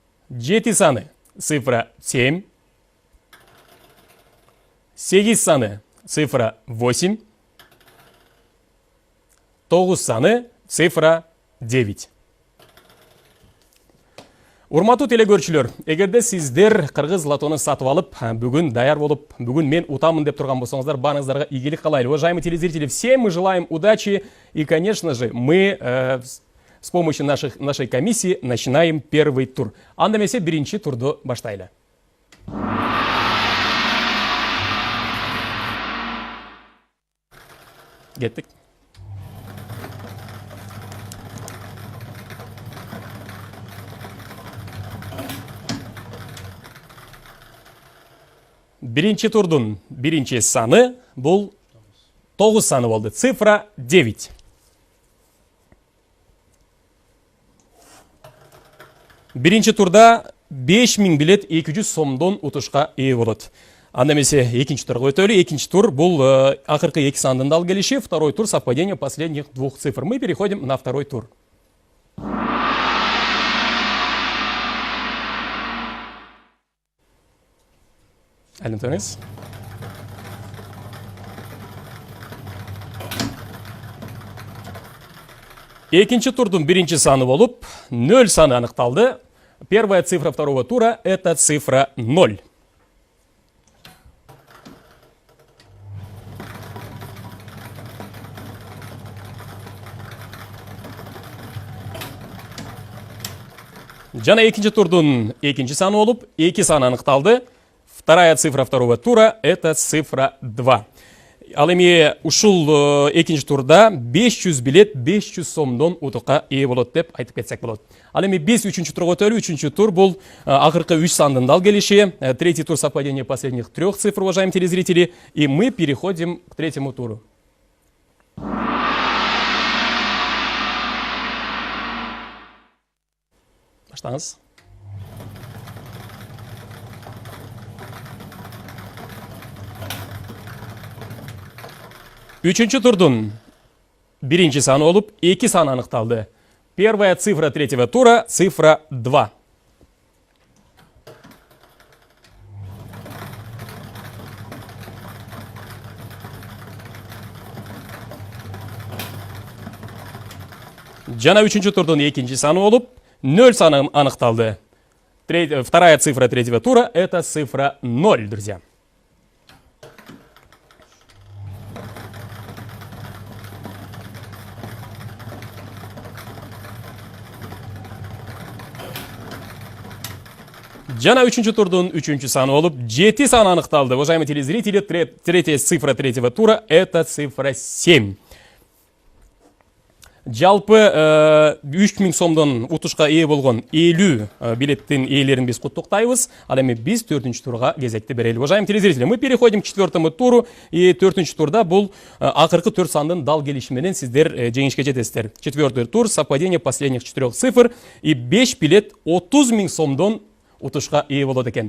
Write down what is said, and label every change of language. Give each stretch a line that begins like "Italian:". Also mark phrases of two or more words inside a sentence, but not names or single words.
Kyrgyz: 7 саны цифра 7, 8 саны цифра 8, 9 саны цифра 9. Урматтуу телекөрүүчүлөр, эгерде сиздер кыргыз лотону сатып алып, бүгүн даяр болуп, бүгүн мен утамын деп турган болсоңуздар, барыңыздарга ийгилик каалайлы.
Russian: Уважаемые телезрители, всем мы желаем удачи и, конечно же, мы с помощью нашей комиссии начинаем первый тур.
Kyrgyz: Анда эмесе биринчи турду баштайлы. Кеттик. Биринчи турдун биринчи саны бул 9 саны болду.
Russian: Цифра 9.
Kyrgyz: Биринчи турда 5000 билет 200 сомдон утушка ээ болот. Анда эмесе экинчи турга өтөлү. Экинчи тур бул акыркы 2 сандын дал келиши.
Russian: Второй тур совпадение последних двух цифр. Мы переходим на второй тур.
Kyrgyz: Айлантыңыз. Экинчи турдун биринчи саны болуп, 0 саны аныкталды.
Russian: Первая цифра второго тура – это цифра 0.
Kyrgyz: Жана экинчи турдун экинчи саны болуп, 2 саны аныкталды.
Russian: Вторая цифра второго тура – это цифра 2.
Kyrgyz: Ал эми ушул экинчи турда 500 билет 500 сомдон утукка ээ болот деп айтып кетсек болот. Ал эми биз үчүнчү турга өтөлү. Үчүнчү тур бул акыркы 3 сандын дал келиши.
Russian: Третий тур совпадение последних 3 цифр, уважаемые телезрители. И мы переходим к третьему туру.
Kyrgyz: Баштаңыз. Үчүнчү турдун биринчи саны болуп, 2 саны аныкталды.
Russian: Первая цифра третьего тура – цифра 2.
Kyrgyz: Жана үчүнчү турдун экинчи саны болуп, 0 саны аныкталды.
Russian: Вторая цифра третьего тура – это цифра 0, друзья.
Kyrgyz: Жана үчүнчү турдун үчүнчү саны болуп, 7 саны аныкталды.
Russian: Уважаемые телезрители, третья цифра третьего тура – это цифра 7.
Kyrgyz: Жалпы 3000 сомдон утушка ээ болгон 50 билеттин ээлерин биз куттуктайбыз. Ал эми биз 4-чү турга кезекти берели.
Russian: Уважаемые телезрители, мы переходим к 4-му туру.
Kyrgyz: И 4-чү турда бул акыркы 4 сандын дал келиши менен сиздер жеңишке жетесиздер.
Russian: 4-й тур совпадение последних 4 цифр и
Kyrgyz: 5 билет 30 000 сомдон утушка ээ болот экен.